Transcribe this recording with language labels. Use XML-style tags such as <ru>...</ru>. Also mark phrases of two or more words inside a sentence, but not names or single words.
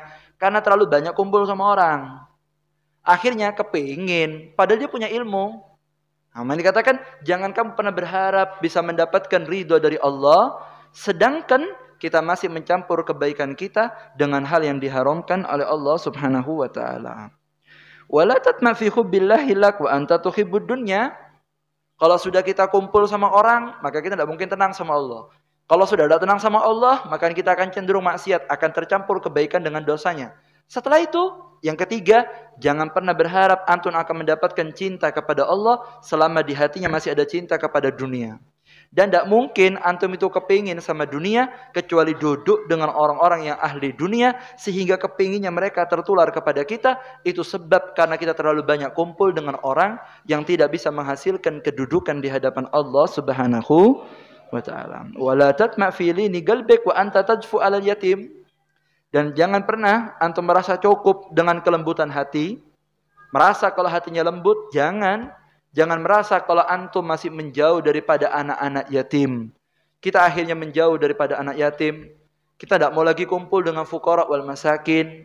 <id>Karena terlalu banyak kumpul sama orang. Akhirnya kepingin, padahal dia punya ilmu. Nah, dikatakan, jangan kamu pernah berharap bisa mendapatkan ridho dari Allah, sedangkan kita masih mencampur kebaikan kita dengan hal yang diharamkan oleh Allah</id> <ar>سبحانه وتعالى. ولا تطمع في حب الله لك وأنت تحب الدنيا.</ar> <id>Kalau sudah kita kumpul sama orang, maka kita tidak mungkin tenang sama Allah. Kalau sudah tidak tenang sama Allah, maka kita akan cenderung maksiat, akan tercampur kebaikan dengan dosanya. Setelah itu, yang ketiga, jangan pernah berharap antum akan mendapatkan cinta kepada Allah selama di hatinya masih ada cinta kepada dunia. Dan tidak mungkin antum itu kepingin sama dunia kecuali duduk dengan orang-orang yang ahli dunia sehingga kepinginnya mereka tertular kepada kita. Itu sebab karena kita terlalu banyak kumpul dengan orang yang tidak bisa menghasilkan kedudukan di hadapan Allah</id> <ar>سبحانه وتعالى. ولا تطمع في لين قلبك وأنت تجفو على اليتيم.</ar> <id>Dan jangan pernah antum merasa cukup dengan kelembutan hati. Merasa kalau hatinya lembut, jangan merasa kalau antum masih menjauh daripada anak-anak yatim. Kita akhirnya menjauh daripada anak yatim. Kita tidak mau lagi kumpul dengan</id> <ar>فقراء والمساكين.</ar>